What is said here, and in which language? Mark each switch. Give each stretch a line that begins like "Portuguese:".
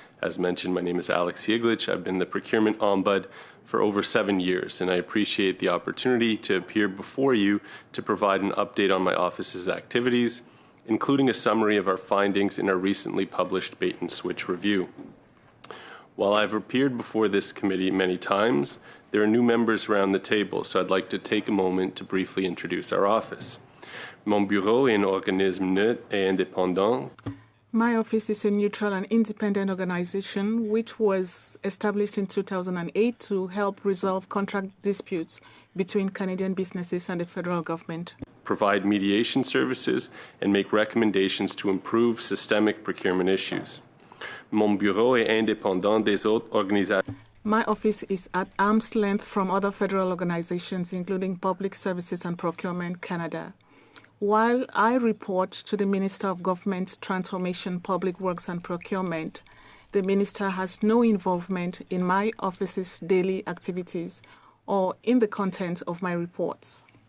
English: As mentioned, my name is Alex Yeglich. I've been the Procurement Ombud for over 7 years, and I appreciate the opportunity to appear before you to provide an update on my office's activities, including a summary of our findings in our recently published bait and switch review. While I've appeared before this committee many times, There are new members around the table, so I'd like to take a moment to briefly introduce our office.
French: Mon bureau est un organisme neutre et indépendant.
English: My office is a neutral and independent organization which was established in 2008 to help resolve contract disputes between Canadian businesses and the federal government, Provide mediation services, and make recommendations to improve systemic procurement issues.
French: Mon bureau est indépendant des autres organisations.
English: My office is at arm's length from other federal organizations, including Public Services and Procurement Canada. While I report to the Minister of Government Transformation, Public Works and Procurement, the Minister has no involvement in my office's daily activities or in the content of my reports.